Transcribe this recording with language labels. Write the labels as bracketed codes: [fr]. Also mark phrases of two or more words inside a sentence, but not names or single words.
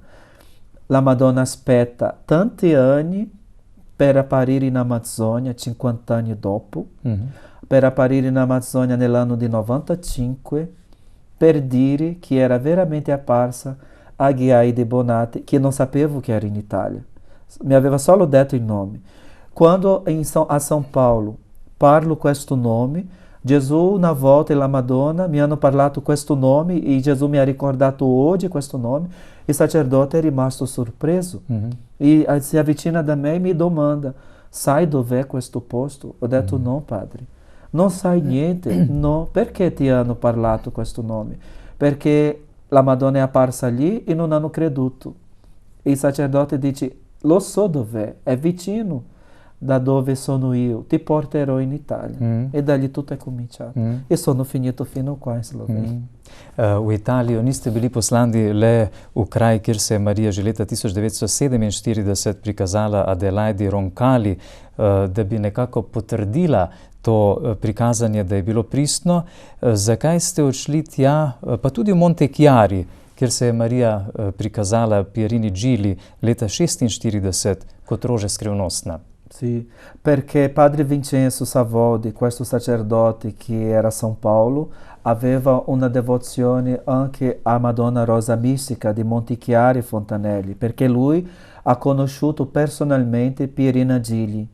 [it] La Madonna aspetta tanti anni per apparire in Amazzonia, 50 anni dopo, per apparire in Amazzonia nell'anno di 95, per dire che era veramente apparsa a Ghiai de Bonatti, che non sapevo che era in Italia. Mi aveva solo detto il nome. Quando a São Paulo parlo questo nome, Gesù una volta e la Madonna mi hanno parlato questo nome e Gesù mi ha ricordato oggi questo nome. Il sacerdote è rimasto sorpreso e si avvicina da me e mi domanda: sai dov'è questo posto? Ho detto no, padre, non sai niente. No, perché ti hanno parlato questo nome? Perché la Madonna è apparsa lì e non hanno creduto. E il sacerdote dice: lo so dov'è, è vicino da dove sono io, ti porterò in Italia. E da lì tutto è cominciato. E sono finito fino qua in Slovenia. [sl] V Italijo niste bili poslani le v kraj, kjer se je Marija že leta 1947 prikazala Adelaidi Roncalli, da bi nekako potrdila to prikazanje, da je bilo pristno. Zakaj ste odšli tja, pa tudi v Monte Chiari, kjer se je Marija prikazala Pierini Gili leta 1946 kot rože skrivnostna? [it] Sì, perché padre Vincenzo Savodi, questo sacerdote che era a São Paulo, aveva una devozione anche a Madonna Rosa Mistica di Montichiari Fontanelli, perché lui ha conosciuto personalmente Pierina Gili.